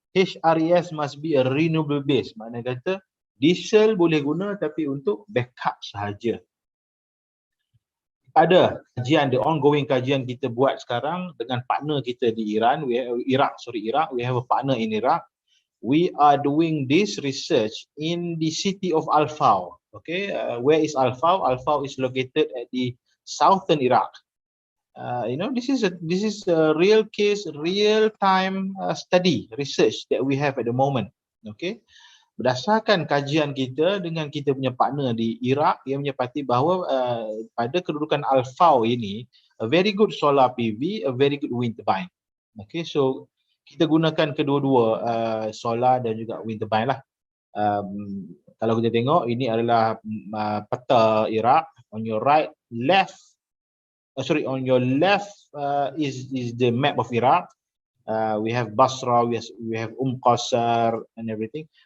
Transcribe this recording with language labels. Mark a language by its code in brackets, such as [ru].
[en] HRES must be a renewable base. [ms] Makna kata diesel boleh guna tapi untuk backup sahaja. Ada kajian, the ongoing kajian kita buat sekarang dengan partner kita di Iran, Iraq. [en] We have a partner in Iraq. We are doing this research in the city of Al-Faw. Okay, where is Al-Faw? Al-Faw is located at the southern Iraq. This is a real case, real time study research that we have at the moment. [ms] Okay. Berdasarkan kajian kita dengan kita punya partner di Iraq, yang menyepati bahawa pada kedudukan Al-Faw ini, [en] a very good solar PV, a very good wind turbine. [ms] Okay, so kita gunakan kedua-dua solar dan juga wind turbine lah. Kalau kita tengok, ini adalah peta Iraq. [en] On your right, on your left is the map of Iraq. We have Basra, we have Qasar and everything.